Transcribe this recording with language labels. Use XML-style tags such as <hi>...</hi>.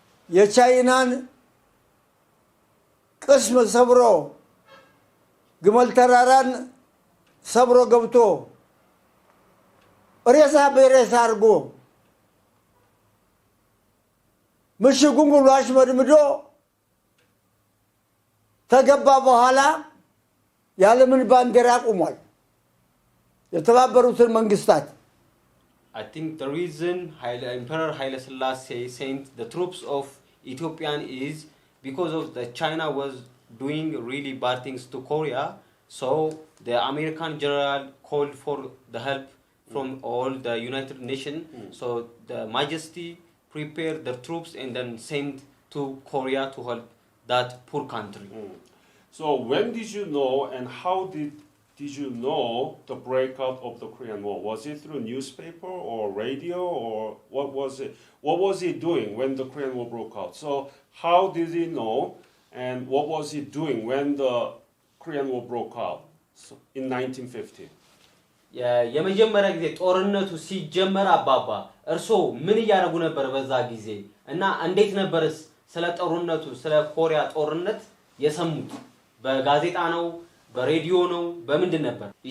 <am>የቻይናን ቅስም ሰብሮ ግመል ተራራን ሰብሮ ገብቶ ሬሳ በሬሳ አድርጎ ምሽጉን ሁሉ አሽመድምዶ ተገባ በኋላ የዓለምን ባንዲራ አቁሟል። የተባበሩትን መንግስታት</am> <en>I think the reason Emperor Haile Selassie sent the troops of Ethiopian is because of the China was doing really bad things to Korea, so the American general called for the help from all the United Nations. So the Majesty prepared the troops and then sent to Korea to help that poor country. So when did you know and how did you know the breakout of the Korean War? Was it through newspaper or radio or what was it? What was he doing when the Korean War broke out? So how did he know and what was he doing when the Korean War broke out in 1950?</en> <am>የመጀመሪያ ጊዜ ጦርነቱ ሲጀመር አባባ እርሶ ምን ያደርጉ ነበር በዛ ጊዜ እና እንዴት ነበርስ ስለ ጦርነቱ ስለ ኮሪያ ጦርነት የሰሙት? በጋዜጣ ነው በሬዲዮ ነው በምንድን ነበር?</am>